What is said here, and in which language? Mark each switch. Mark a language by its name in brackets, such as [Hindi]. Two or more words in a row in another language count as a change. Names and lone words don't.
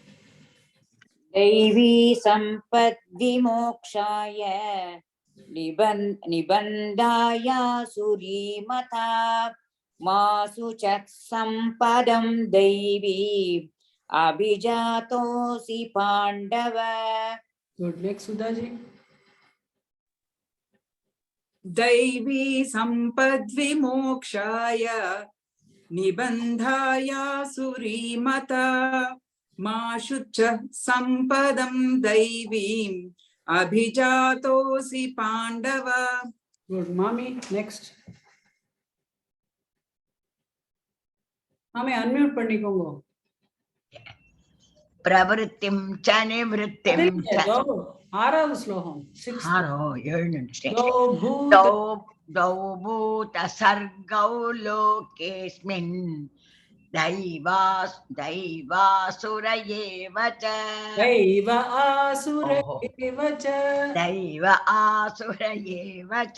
[Sanskrit] दैवी सम्पद्विमोक्षाय निबन्धाय सुरीमता मासु च सम्पदं दैवी अभिजातोऽसि पाण्डव. [English] Good. Next, Sudha ji. [Sanskrit] दैवी सम्पद्विमोक्षाय निबन्धाय सुरीमता मा शुच सम्पदं दैवीम् अभिजातोऽसि पाण्डव. [English] Good. Mami. Next. Mami, [Tamil] unmute பண்ணிக்கோங்க. [Sanskrit] प्रवृत्तिं च निवृत्तिं च. [Tamil] ஆறாவது ஸ்லோகம். [Sanskrit] द्वौ भूतसर्गौ लोकेऽस्मिन् दैवासुर एव च. दैव आसुर एव च. दैव आसुर एव च.